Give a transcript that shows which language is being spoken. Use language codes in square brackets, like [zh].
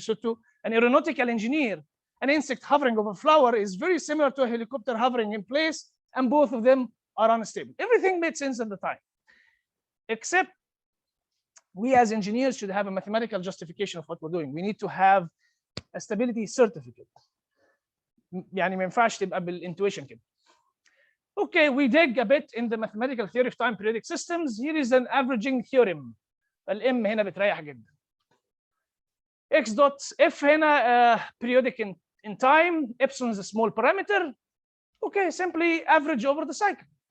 [en] So to an aeronautical engineer, an insect hovering over a flower is very similar to a helicopter hovering in place, and both of them are unstable. Everything made sense at the time, except we as engineers should have a mathematical justification of what we're doing. We need to have a stability certificate. [ar] يعني ما ينفعش تبقى بالintuition كده. [en] Okay, we dig a bit in the mathematical theory of time periodic systems. Here is an averaging theorem. [ar] الام هنا بتريح جدا. [en] X dot F هنا periodic in time. Epsilon is a small parameter. Okay, simply average over the cycle.